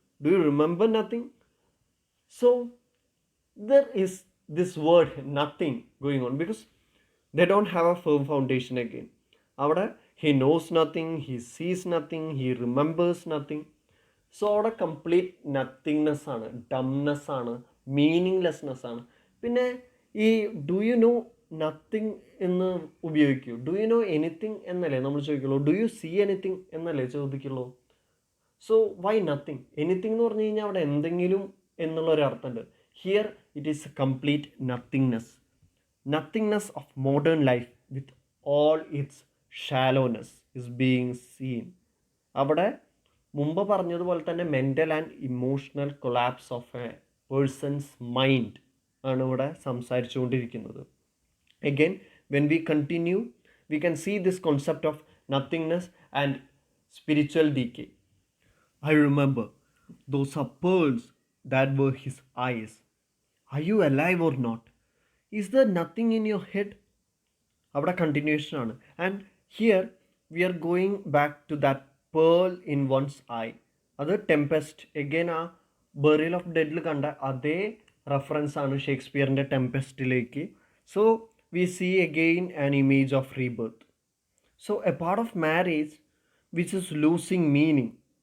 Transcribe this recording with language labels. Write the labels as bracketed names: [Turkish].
[English] Do you remember nothing? So there is this word nothing going on because they don't have a firm foundation again. [Malayalam] അവിടെ [English] he knows nothing, he sees nothing, he remembers nothing. [Malayalam] So അവിടെ complete nothingness ആണ്, ഡംനെസ് ആണ്, മീനിങ്ലെസ്നെസ് ആണ്. പിന്നെ ഈ do you know nothing എന്ന് ഉപയോഗിക്കൂ. Do you know anything എന്നല്ലേ നമ്മൾ ചോദിക്കുള്ളൂ. ഡു യു സീ എനിത്തിങ് എന്നല്ലേ ചോദിക്കുള്ളൂ. So Y nothing? എനിത്തിങ് എന്ന് പറഞ്ഞു കഴിഞ്ഞാൽ അവിടെ എന്തെങ്കിലും എന്നുള്ളൊരർത്ഥമുണ്ട്. [English] Here it is a complete nothingness. Nothingness of modern life with all its shallowness is being seen. [Malayalam] അവിടെ മുമ്പ് പറഞ്ഞതുപോലെ തന്നെ mental and emotional collapse of a person's mind ആണ് ഇവിടെ സംസാരിച്ചുകൊണ്ടിരിക്കുന്നത്. [English] Again when we continue we can see this concept of nothingness and spiritual decay. I remember those are pearls that were his eyes. Are you alive or not? Is there nothing in your head? [Malayalam] അവിടെ continuation ആണ്. [English] And here we are going back to that pearl in once eye. [Malayalam] അത് Tempest, again ആ burial of ഡെഡിൽ കണ്ട അതേ reference ആണ് ഷേക്സ്പിയറിൻ്റെ ടെംപെസ്റ്റിലേക്ക്. [English] So we see again an image of rebirth. So a part of marriage which is losing meaning.